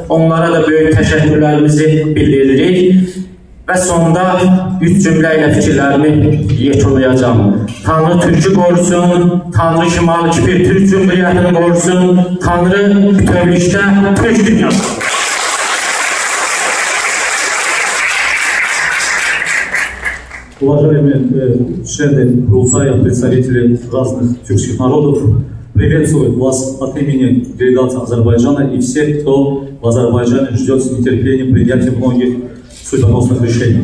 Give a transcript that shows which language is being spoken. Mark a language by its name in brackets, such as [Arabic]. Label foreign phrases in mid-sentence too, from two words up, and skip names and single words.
[Azerbaijani] Onlara da böyük təşəkkürlərimizi bildiririk. Və sonda 3 cümlə ilə fikirlərimi yekunlayacağım. Tanrı Türk'ü qorusun, Tanrı Şimali Kipr Türk Cümhuriyyətini qorusun, Tanrı bütövlükdə Türk dünyası. [Russian] Уважаемые члены Рултая, представители разных тюркских народов, приветствую вас от имени делегации Азербайджана и всех, кто в Азербайджане ждет с нетерпением принятия многих судьбоносных решений.